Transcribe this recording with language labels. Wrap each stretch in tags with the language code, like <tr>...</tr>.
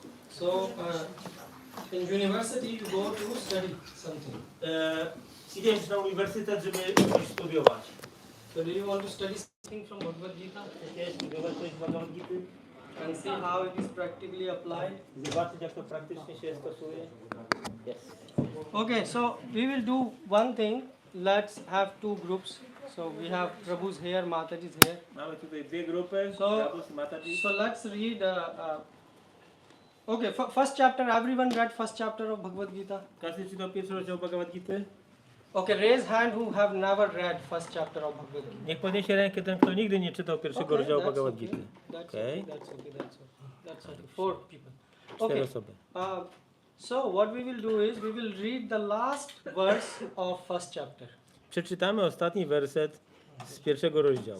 <en>So in university you go to study something.</en> <pl>Idziesz na uniwersytet, żeby coś studiować.</pl> <en>So do you want to study something from Bhagavad Gita?</en> <pl>Chcesz studiować coś z Bhagavad Gita?</pl> <en>And see how it is practically applied?</en> <pl>Zobaczyć, jak to praktycznie się stosuje?</pl> <en>Yes. Okay, so we will do one thing. Let's have two groups. So we have Prabhu's here, Mataji's here.</en> <pl>Mamy tutaj dwie grupy,</pl> <en>So,</en> <pl>Prabhu's i Mataji.</pl> <en>so let's read. Okay, first chapter. Everyone read first chapter of Bhagavad Gita.</en> <pl>Każdy czytał pierwszy rozdział Bhagavad Gita?</pl> <en>Okay, raise hand who have never read first chapter of Bhagavad Gita.</en> <pl>Niech podniesie rękę ten, kto nigdy nie czytał pierwszego rozdziału Bhagavad Gita.</pl> <en>That's Okay. okay. That's okay. 4 people.</en> <pl>4</pl> <en>Okay.</en> <pl>osoby.</pl> <en>So what we will do is we will read the last verse of first chapter.</en> <pl>Przeczytamy ostatni werset z pierwszego rozdziału.</pl>